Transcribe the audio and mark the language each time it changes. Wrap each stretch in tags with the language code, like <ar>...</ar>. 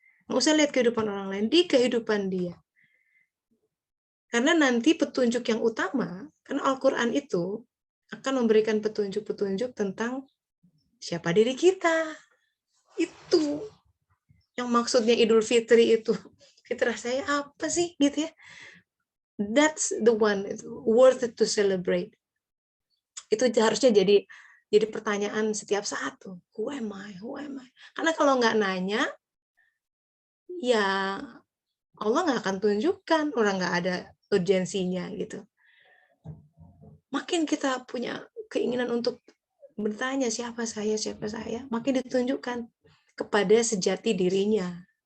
<id>Nggak usah lihat kehidupan orang lain, di kehidupan dia. Karena nanti petunjuk yang utama, karena Al-Quran itu akan memberikan petunjuk-petunjuk tentang siapa diri kita. Itu yang maksudnya Idul Fitri itu. Fitrah saya apa sih gitu ya.</id> <en>That's the one, worth it to celebrate.</en> <id>Itu harusnya jadi pertanyaan setiap saat tuh.</id> <en>Who am I? Who am I?</en> <id>Karena kalau nggak nanya, ya Allah nggak akan tunjukkan, orang nggak ada urgensinya gitu. Makin kita punya keinginan untuk bertanya siapa saya, makin ditunjukkan kepada sejati dirinya.</id>